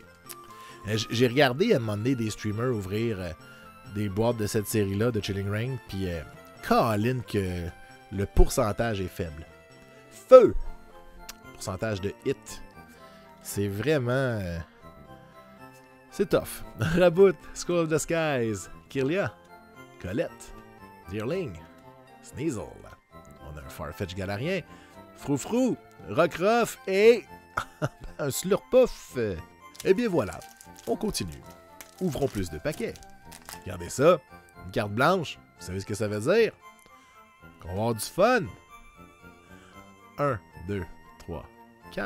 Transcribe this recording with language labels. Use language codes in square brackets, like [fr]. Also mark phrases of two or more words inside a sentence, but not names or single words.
[fr] J'ai regardé à un moment donné des streamers ouvrir des boîtes de cette série-là de Chilling Reign, puis Colin que le pourcentage est faible. Feu! Pourcentage de hit. C'est vraiment... c'est tough. Rabout, School of the Skies, Kirlia, Colette, Dearling, Sneasel. On a un Farfetch Galarien, Froufrou, Rockruff et... un Slurpuff. Et bien voilà, on continue. Ouvrons plus de paquets. Regardez ça, une carte blanche. Vous savez ce que ça veut dire? Qu'on va avoir du fun. 1, 2, 3, 4.